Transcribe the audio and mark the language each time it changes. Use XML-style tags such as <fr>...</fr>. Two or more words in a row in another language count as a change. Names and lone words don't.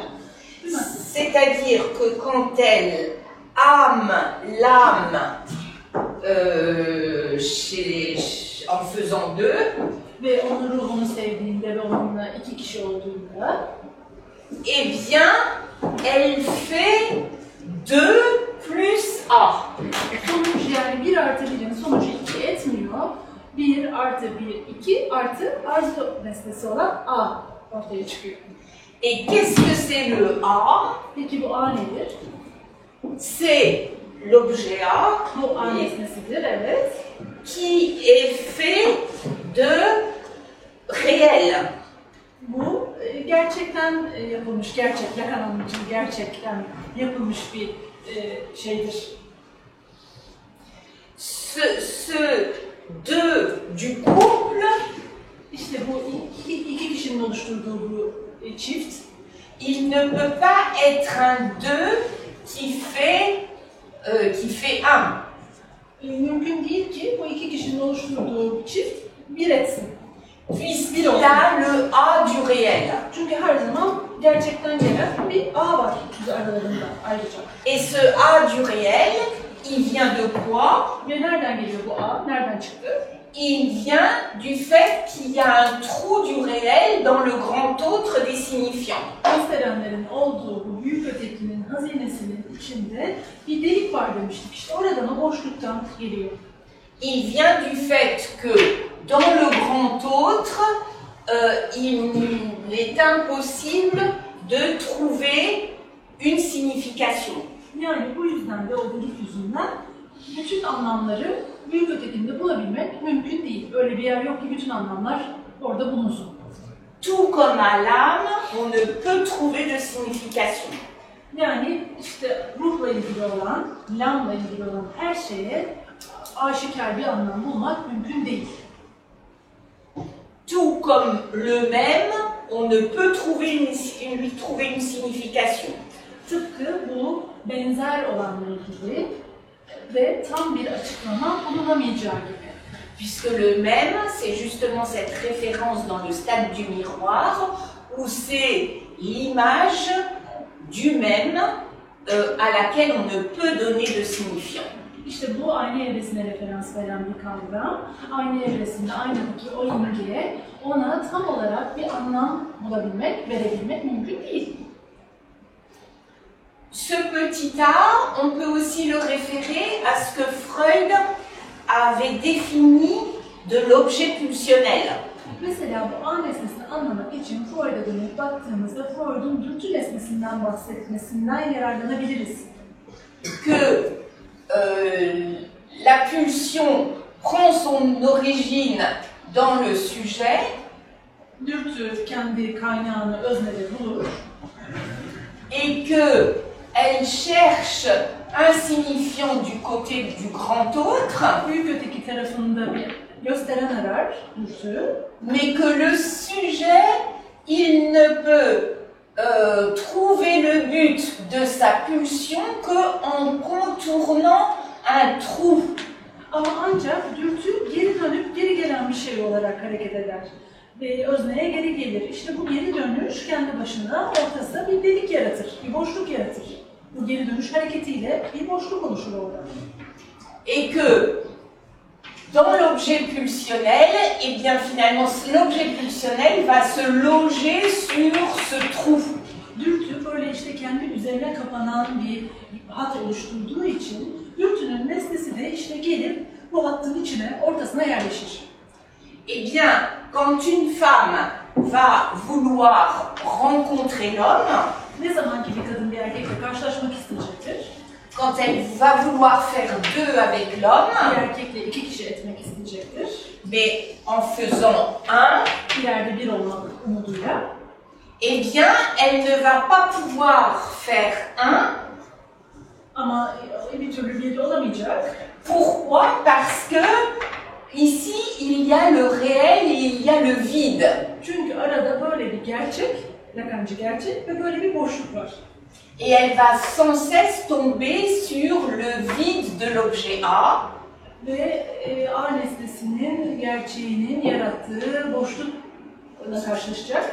<fr>c'est-à-dire que quand elle âme l'âme en faisant deux,</fr> <tr>Ve onun ruhunu sevdiğinde ve onunla iki kişi olduğunda,</tr> <fr>eh bien, elle fait 2 plus A.</fr> <tr>sonuç yani 1 artı 1'in sonucu 2 etmiyor. 1 artı 1, 2 artı arzu nesnesi olan A ortaya çıkıyor.</tr> <fr>Et qu'est-ce que c'est le A?</fr> <tr>Peki bu A nedir?</tr> <fr>C'est l'objet A</fr> <tr>Bu A nesnesidir, evet.</tr> <fr>qui est fait de réel.</fr> <tr>Bu gerçekten yapılmış, Lacan anlayıcı gerçekten yapılmış bir şeydir.</tr> <fr>Ce deux du couple,</fr> <tr>İşte bu iki kişinin oluşturduğu bu çift,</tr> <fr>il ne peut pas être un deux qui fait un.</fr> <tr>Mümkün değil ki bu iki kişinin oluşturduğu çift bir etsin.</tr> <fr>Puisqu'il a le A du réel.</fr> <tr>Çünkü her zaman gerçekten gelen bir A var aralarında ayrıca.</tr> <fr>Et ce A du réel, il vient de quoi?</fr> <tr>Ve nereden geliyor bu A? Nereden çıktı?</tr> <fr>Il vient du fait qu'il y a un trou du réel dans le grand autre des signifiants.</fr> <tr>Gösterenlerin olduğu bu büyük ötekinin hazinesinin içinde bir delik var demiştik. İşte oradan o boşluktan geliyor.</tr> <fr>Il vient du fait que dans le grand autre, il est impossible de trouver une signification.</fr> <tr>Yani bu yüzden de o delik yüzünden bütün anlamları büyük ötekinde bulabilmek mümkün değil. Öyle bir yer yok ki bütün anlamlar orada bulunsun.</tr> <fr>Tout comme à l'âme, on ne peut trouver de signification.</fr> <tr>Yani işte ruhla ilgili olan, lamla ilgili olan her şeye aşikar bir anlam bulmak mümkün değil.</tr> <fr>Tout comme le même, on ne peut lui trouver une signification.</fr> <tr>Tıpkı bu benzer olanla ilgili ve tam bir açıklama bulunamayacağı gibi.</tr> <fr>Puisque le même, c'est justement cette référence dans le stade du miroir, où c'est l'image du même à laquelle on ne peut donner de signifiant.</fr> <tr>İşte bu ayna evresine referans veren bir kavram. Ayna evresinde aynadaki o imgeye ona tam olarak bir anlam bulabilmek, verebilmek mümkün değil.</tr> <fr>Ce petit a, on peut aussi le référer à ce que Freud avait défini de l'objet pulsionnel.</fr> <tr>Mesela bu A nesnesini anlamak için Freud'a dönüp baktığımızda Freud'un dürtü nesnesinden bahsetmesinden yararlanabiliriz.</tr> <fr>Que la pulsion prend son origine dans le sujet.</fr> <tr>Dürtü kendi kaynağını öznede bulur.</tr> <fr>Et que elle cherche un signifiant du côté du grand autre.</fr> <tr>Büyük öteki tarafında bir gösteren arar dürtü.</tr> <fr>Mais que le sujet, il ne peut trouver le but de sa pulsion qu'en contournant un trou.</fr> <tr>Ama ancak dürtü geri dönüp geri gelen bir şey olarak hareket eder. Ve özneye geri gelir. İşte bu geri dönüş kendi başına ortasında bir delik yaratır, bir boşluk yaratır. Bu geri dönüş hareketiyle bir boşluk oluşur orada.</tr> <fr>Et que dans l'objet pulsionnel, et bien finalement l'objet pulsionnel va se loger sur ce trou.</fr> <tr>Dürtü böyle işte kendi üzerine kapanan bir hat oluşturduğu için dürtünün nesnesi de işte gelip bu hattın içine, ortasına yerleşir.</tr> <fr>Eh bien, quand une femme va vouloir rencontrer l'homme,</fr> <tr>Ne zaman ki bir kadın bir erkekle karşılaşmak isteyecektir,</tr> <fr>quand elle va vouloir faire deux avec</fr> <tr>bir</tr> <fr>l'homme,</fr> <tr>erkekle iki kişi etmek isteyecektir,</tr> <fr>mais en faisant un,</fr> <tr>ileride bir olmak umuduyla,</tr> <fr>eh bien, elle ne va pas pouvoir faire un.</fr> <tr>ama bir türlü bir olamayacak.</tr> <fr>Pourquoi? Parce que ici, il y a le réel et il y a le vide.</fr> <tr>Çünkü arada böyle bir gerçek, Lacancı gerçek ve böyle bir boşluk var.</tr> <fr>Et elle va sans cesse tomber sur le vide de l'objet A.</fr> <tr>Ve A nesnesinin, gerçeğinin yarattığı boşlukla karşılaşacak.</tr>